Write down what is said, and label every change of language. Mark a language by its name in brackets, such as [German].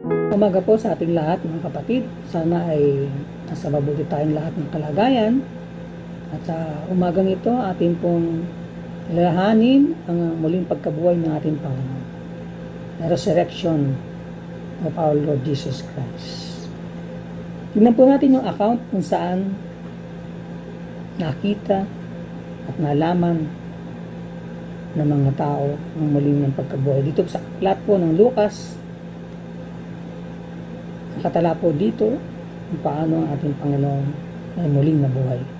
[Filipino] Umaga po sa ating lahat mga kapatid. Sana ay nasa mabuti tayong lahat ng kalagayan. At sa umagang ito, ating pong lalahanin ang muling pagkabuhay ng ating Panginoon. [English] The resurrection of our Lord Jesus Christ. [Filipino] Tingnan po natin yung account kung saan nakita at nalaman ng mga tao ang muling ng pagkabuhay. Dito sa aklat po ng Lucas, nakatala po dito kung paano ang ating Panginoon ay muling nabuhay.